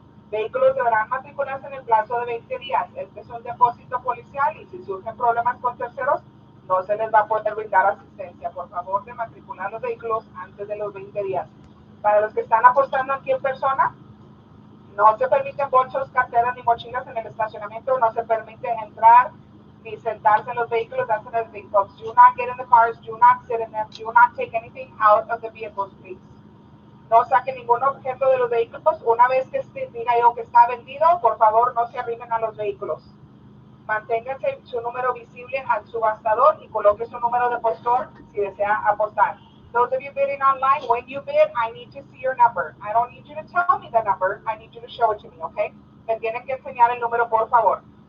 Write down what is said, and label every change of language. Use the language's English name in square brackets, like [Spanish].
[Spanish] Vehículos deberán matricularse en el plazo de 20 días. Este es un depósito policial y si surgen problemas con terceros, no se les va a poder brindar asistencia. Por favor, de matricular los vehículos antes de los 20 días. Para los que están apostando aquí en persona, no se permiten bolsos, carteras ni mochilas en el estacionamiento. No se permite entrar ni sentarse en los vehículos. [English] That's another thing, folks. Do not get in the cars. Do not sit in them. Do not take anything out of the vehicles, please. [Spanish] No saque ningún objeto de los vehículos. Una vez que diga yo que está vendido, por favor no se arrimen a los vehículos. Manténganse su número visible al subastador y coloque su número de postor si desea apostar. [English] Those of you bidding online, when you bid, I need to see your number. I don't need you to tell me the number. I need you to show it to me, okay? [Spanish] Me tienen que enseñar el número, por favor.